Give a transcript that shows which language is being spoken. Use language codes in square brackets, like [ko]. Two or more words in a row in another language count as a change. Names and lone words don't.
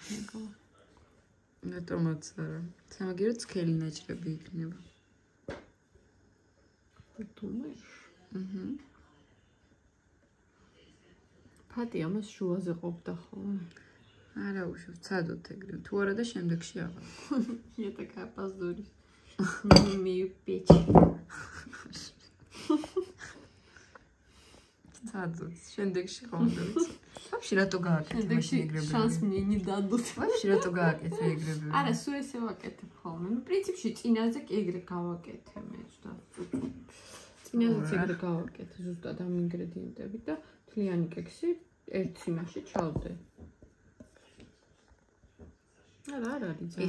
[ka] რატომაც არა. სამაგიეროდ სქელი ნაჭრები იქნება. თუმაშ. ფატი ამას შუაზე ყოფდა ხოლმე. არა უშევ, ცადოთ ეგრე. თუ არა და შემდეგში აღარ. [ru] Я такая позорюсь. Не умею печь. [ka] ცადოთ, შემდეგში ხომდა ვიცი. ვაფშე რატო გააკეთე მაშინ ეგრევე? [ru] შანს мне не дадут. [ka] ვაფშე რატო გააკეთე ეგრევე? არა, სულ ესე ვაკეთებ ხოლმე. ну, პრინციპში წინაზე კი ეგრე გავაკეთე მე ზუსტად. წინაზეც ეგრე გავაკეთე ზუსტად ამ ინგრედიენტებით და თლიანი კექსი ერთ წინაში ჩავდე. არა არის ძალიან.